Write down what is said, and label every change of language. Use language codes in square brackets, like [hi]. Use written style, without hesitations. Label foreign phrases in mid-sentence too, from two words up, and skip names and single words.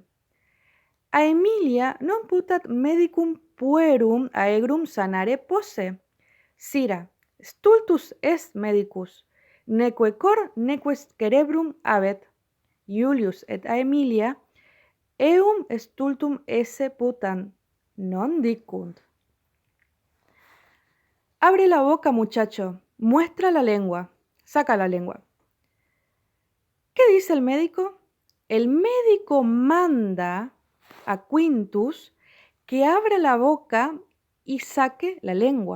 [la] Aemilia non putat medicum puerum aegrum sanare posse. Sira, stultus est medicus, neque cor neque cerebrum habet. Iulius et Aemilia eum stultum esse putan, non dicunt. [es] Abre la boca, muchacho, muestra la lengua, saca la lengua. ¿Qué dice el médico? El médico manda a Quintus que abra la boca y saque la lengua.